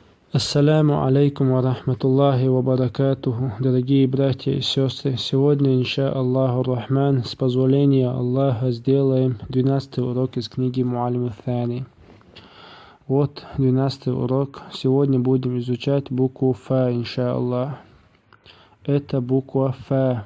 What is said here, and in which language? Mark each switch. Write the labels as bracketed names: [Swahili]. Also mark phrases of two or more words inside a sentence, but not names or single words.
[Arabic] السلام عليكم ورحمة الله وبركاته. [Russian] Дорогие братья и сестры, сегодня, [Arabic] إن شاء الله الرحمن, [Russian] с позволения Аллаха, сделаем 12-й урок из книги Муаллим ат-Тани. Вот 12-й урок. Сегодня будем изучать букву Фа, [Arabic] إن شاء الله. [Russian] Это буква Фа.